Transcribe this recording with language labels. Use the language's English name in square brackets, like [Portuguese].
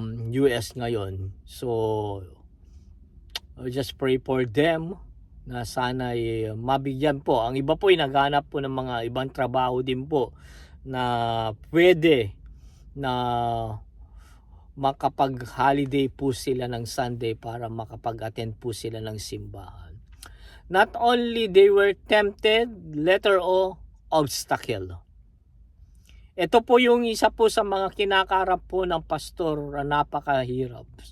[Filipino] US ngayon. [English] So just pray for them [Filipino] na sana mabigyan po. Ang iba po ay naghanap po ng mga ibang trabaho din po na pwede na makapag-holiday po sila ng Sunday para makapag-attend po sila ng simbahan. [English] Not only they were tempted, letter O, obstacle. [Filipino] Ito po yung isa po sa mga kinakarap po ng pastor na napakahirap.